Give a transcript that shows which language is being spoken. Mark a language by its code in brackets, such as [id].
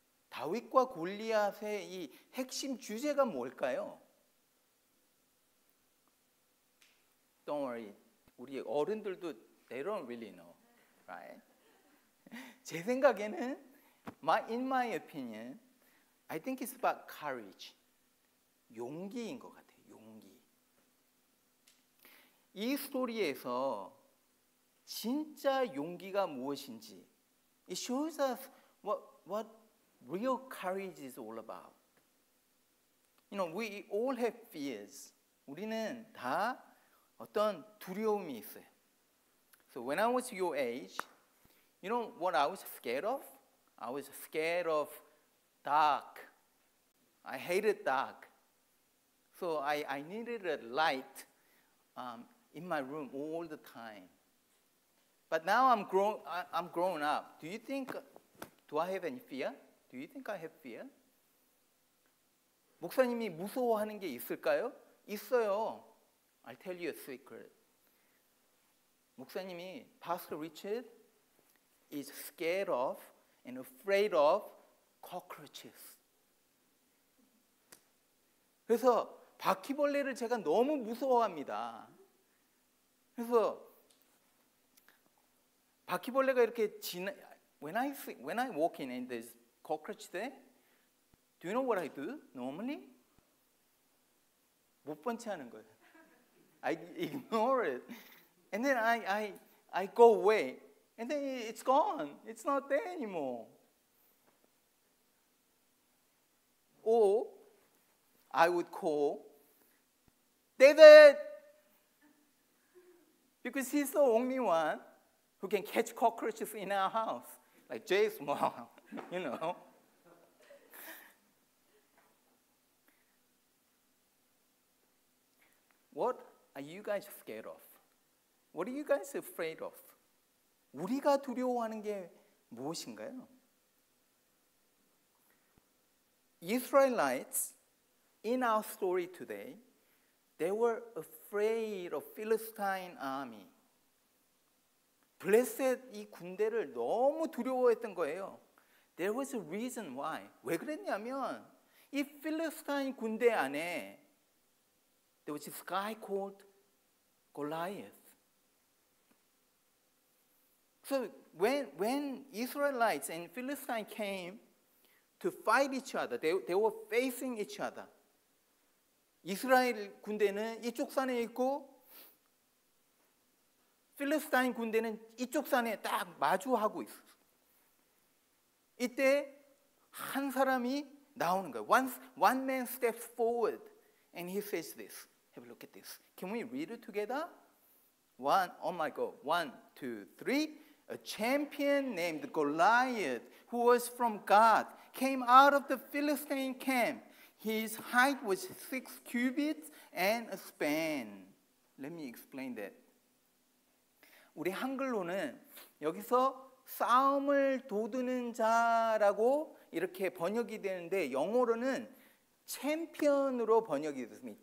[ko] 다윗과 골리앗의 이 핵심 주제가 뭘까요? [en] Don't worry. [ko] 우리 어른들도 [en] they don't really know, right? [ko] 제 생각에는, [en] in my opinion, I think it's about courage. [ko] 용기인 것 같아요. 용기. 이 스토리에서 진짜 용기가 무엇인지, [en] it shows us what real courage is all about. You know, we all have fears. 우리는 다 어떤 두려움이 있어요. So when I was your age, you know what I was scared of? I was scared of dark. I hated dark. So I needed a light in my room all the time. But now I'm grown up. Do I have any fear? Do you think I have fear? [ko] 목사님이 무서워하는 게 있을까요? 있어요. [en] I'll tell you a secret. [ko] 목사님이, [en] Pastor Richard is scared of and afraid of cockroaches. [ko] 그래서 바퀴벌레를 제가 너무 무서워합니다. 그래서 바퀴벌레가 이렇게 [en] when I walk in and there's cockroach there, do you know what I do normally? [ko] 못 본 채 하는 거예요. [en] I ignore it. And then I go away. And then it's gone. It's not there anymore. Or I would call David, because he's the only one who can catch cockroaches in our house. Like Jay's mom, you know. What are you guys scared of? What are you guys afraid of? [ko] 우리가 두려워하는 게 무엇인가요? [en] Israelites in our story today, they were afraid afraid of Philistine army. [ko] 블레셋 이 군대를 너무 두려워했던 거예요. [en] There was a reason why. [ko] 왜 그랬냐면 이 필리스타인 군대 안에 [en] there was this guy called Goliath. So when Israelites and Philistines came to fight each other, they were facing each other. [ko] 이스라엘 군대는 이쪽 산에 있고 필리스타인 군대는 이쪽 산에 딱 마주하고 있었어요. 이때 한 사람이 나오는 거예요. [en] One man steps forward and he says this. Have a look at this. Can we read it together? Oh my God. 1, 2, 3. A champion named Goliath, who was from God, came out of the Philistine camp. His height was 6 cubits and a span. Let me explain that. [ko] 우리 한글로는 여기서 싸움을 도두는 자라고 이렇게 번역이 되는데 영어로는 챔피언으로 번역이 됐습니다.